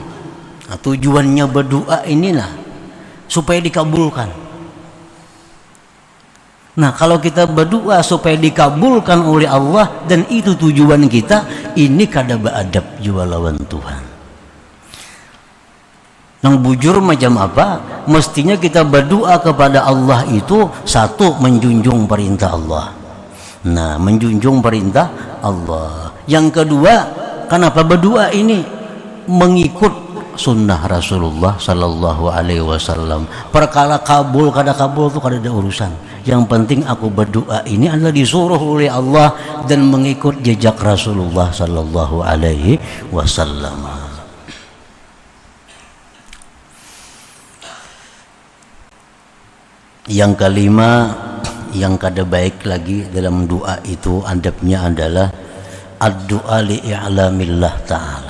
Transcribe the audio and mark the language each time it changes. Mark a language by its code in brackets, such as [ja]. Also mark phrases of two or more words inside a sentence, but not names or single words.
[id] Nah, tujuannya berdoa inilah supaya dikabulkan. Nah, kalau kita berdoa supaya dikabulkan oleh Allah dan itu tujuan kita, ini [bjn] kada beadab jua lawan Tuhan. Nang bujur macam apa? [id] Mestinya kita berdoa kepada Allah itu satu, menjunjung perintah Allah. Nah, menjunjung perintah Allah. Yang kedua, kenapa berdoa ini? Mengikut sunnah Rasulullah [ar] صلى الله عليه وسلم. [id] Perkara kabul kada kabul itu kada ada urusan. Yang penting aku berdoa ini adalah disuruh oleh Allah dan mengikut jejak Rasulullah [ar] صلى الله عليه وسلم. [id] Yang kelima, yang kada baik lagi dalam doa itu adabnya adalah [ar] الدعاء لإعلام الله تعالى.